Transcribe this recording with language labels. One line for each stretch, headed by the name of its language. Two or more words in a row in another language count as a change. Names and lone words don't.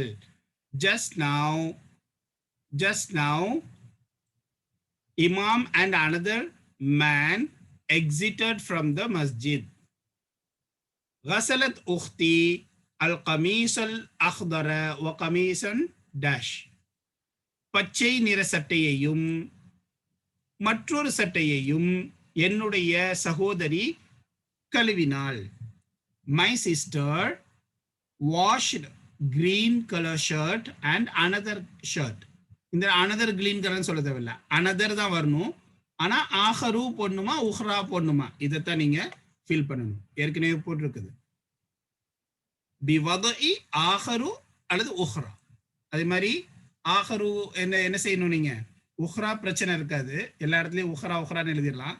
English: Just now Imam and another man exited from the masjid.
Arabic: غسلت أختي القميص الأخضر وقميصا dash.
Tamil: பச்சை நிற சட்டையையும் மற்றொரு சட்டையையும் என்னுடைய சகோதரி கழுவினாள்.
English: My sister washed green color shirt and another shirt.
Tamil: இந்த
English: another green color
Tamil: சொல்ல தேவையில்லை, another தான் வரணும். ஆனா ஆஹரு போடணுமா உஹ்ரா போடணுமா இதைத்தான் நீங்க ஃபில் பண்ணணும். ஏற்கனவே போட்டிருக்குது பிவதஇ ஆஹரு அல்லது உஹ்ரா. அதே மாதிரி ஆஹரு என்ன செய்யணும், நீங்க உஹ்ரா பிரச்சனை இருக்காது, எல்லா இடத்துலயும் உஹ்ரா உஹ்ரான்னு எழுதிடலாம்.